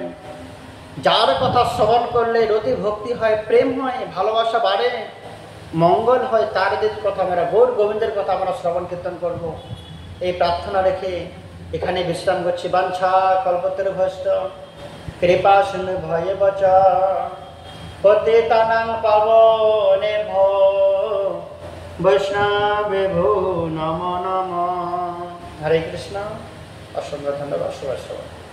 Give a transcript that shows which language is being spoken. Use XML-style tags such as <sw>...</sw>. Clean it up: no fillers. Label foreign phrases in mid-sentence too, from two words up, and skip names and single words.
<bn>যার কথা শ্রবণ করলে রতি ভক্তি হয়, প্রেম হয়, ভালোবাসা বাড়ে, মঙ্গল হয়, তার কথা আমরা গৌর গোবিন্দের কথা আমরা শ্রবণ কীর্তন করব, এই প্রার্থনা রেখে এখানে বিশ্রাম করছি।</bn> <sa>বাঞ্ছা কল্পতরুভ্যশ্চ কৃপা সিন্ধু ভয়ে বচ পতিতানাং পাবনেভ্যো বৈষ্ণবেভ্যো নমো নমঃ। হরে কৃষ্ণ।</sa> <bn>অসংখ্য ধন্যবাদ। শুভ</bn>